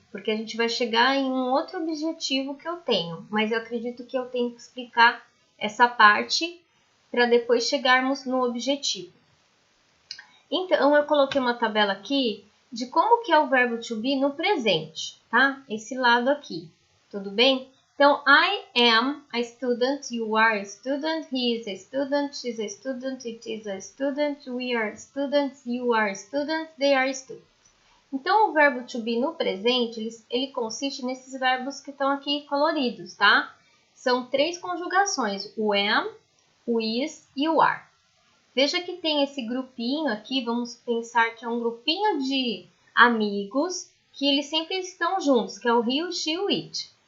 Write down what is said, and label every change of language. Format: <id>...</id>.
<pt>Porque a gente vai chegar em um outro objetivo que eu tenho, mas eu acredito que eu tenho que explicar essa parte para depois chegarmos no objetivo. Então, eu coloquei uma tabela aqui de como que é o verbo to be no presente, tá? Esse lado aqui, tudo bem?</pt> <en>Então, I am a student, you are a student, he is a student, she is a student, it is a student, we are students, you are students, they are students.</en> <pt>Então, o verbo to be no presente, ele consiste nesses verbos que estão aqui coloridos, tá? São 3 conjugações, o am, o is e o are. Veja que tem esse grupinho aqui, vamos pensar que é um grupinho de amigos que eles sempre estão juntos, que é o he, o she e o it.</pt>